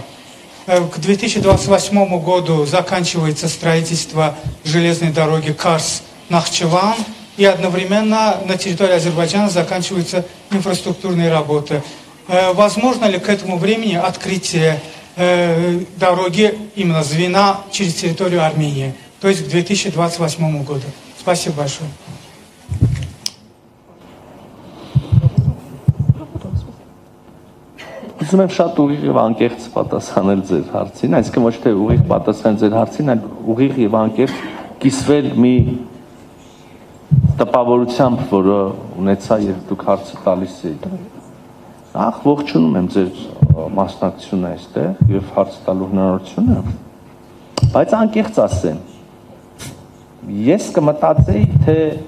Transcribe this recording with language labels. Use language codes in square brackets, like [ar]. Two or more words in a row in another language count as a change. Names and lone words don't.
[ru] К 2028 году заканчивается строительство железной дороги Карс-Нахчеван, и одновременно на территории Азербайджана заканчиваются инфраструктурные работы. Возможно ли к этому времени открытие дороги, именно звена, через территорию Армении, то есть к 2028 году? Спасибо большое. [hy] Ուզում եմ շատ ուղիղ եւ անկեղծ պատասխանել ձեր հարցին, այսինքն ոչ թե ուղիղ պատասխան ձեր հարցին, այլ ուղիղ եւ անկեղծ կիսվել մի տպավորությամբ, որը ունեցա երբ դուք հարցը տալիս եք։ Ախ, ողջունում եմ ձեր մասնակցությունը այստեղ եւ հարց տալու հնարավորությունը, բայց անկեղծ ասեմ, ես կմտածեի, թե